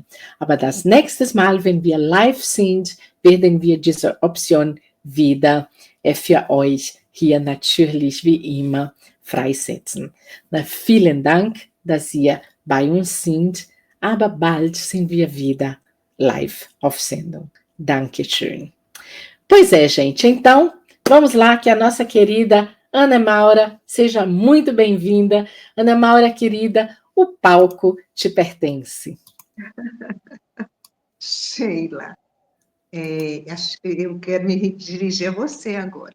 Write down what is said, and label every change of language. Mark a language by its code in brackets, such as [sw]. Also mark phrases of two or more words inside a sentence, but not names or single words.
[de] Aber das nächste Mal, wenn wir live sind, werden wir diese Option wieder für euch hier natürlich wie immer freisetzen. Na, vielen Dank, dass ihr bei uns sind, aber bald sind wir wieder live auf Sendung. Dankeschön. [pt] Pois é, gente, então vamos lá que a nossa querida Ana Maura seja muito bem-vinda. Ana Maura, querida, o palco te pertence. Sheila, eu quero me dirigir a você agora.